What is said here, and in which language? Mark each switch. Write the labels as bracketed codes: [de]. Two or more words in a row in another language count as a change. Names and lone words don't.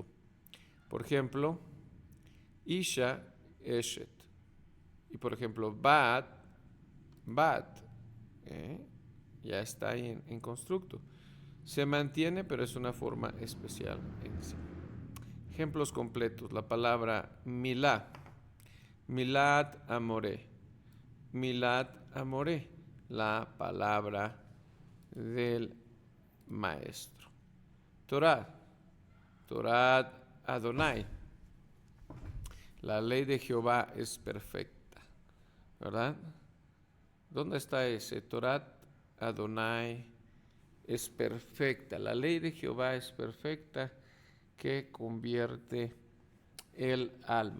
[es] Por ejemplo, [he] Isha, Eshet. [es] Y por ejemplo, Bat, ya está ahí en constructo. Se mantiene, pero es una forma especial en sí. Ejemplos completos. La palabra milá. [he] Milad amoré. Milad amoré. [es] La palabra del maestro. [he] Torah. Torah Adonai. [es] La ley de Jehová es perfecta, ¿verdad? ¿Dónde está ese? [he] Torah Adonai [es] es perfecta. La ley de Jehová es perfecta que convierte el alma.